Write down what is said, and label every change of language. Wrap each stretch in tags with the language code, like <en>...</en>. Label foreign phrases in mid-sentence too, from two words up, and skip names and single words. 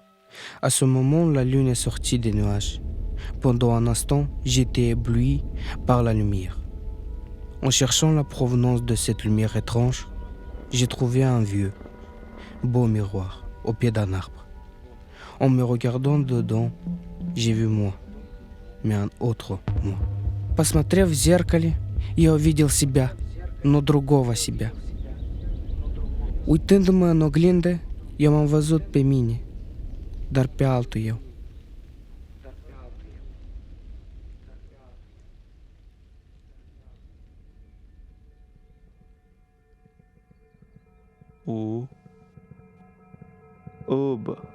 <fr>À ce moment, la lune est sortie des nuages. Pendant un instant, j'étais ébloui par la lumière. En cherchant la provenance de cette lumière étrange, j'ai trouvé un vieux, beau miroir au pied d'un arbre. En me regardant dedans, j'ai vu moi, mais un autre moi.</fr> <ru>Посмотрев в зеркале, я увидел себя, но другого себя.</ru> <ro>Uitându-mă în oglindă, eu m-am văzut pe mine, dar pe altul eu. Oba.</ro>